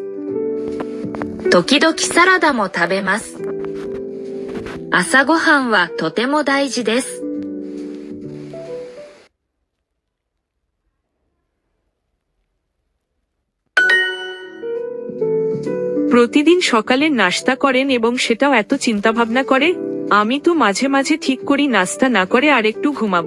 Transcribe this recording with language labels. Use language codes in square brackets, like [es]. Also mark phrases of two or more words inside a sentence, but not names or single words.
[ja] 時々サラダも食べます。朝ごはんはとても大事です。 [bn] প্রতিদিন সকালের নাস্তা করেন এবং সেটাও এত চিন্তাভাবনা করে? আমি তো মাঝে মাঝে ঠিক করি নাস্তা না করে আরেকটু ঘুমাবো।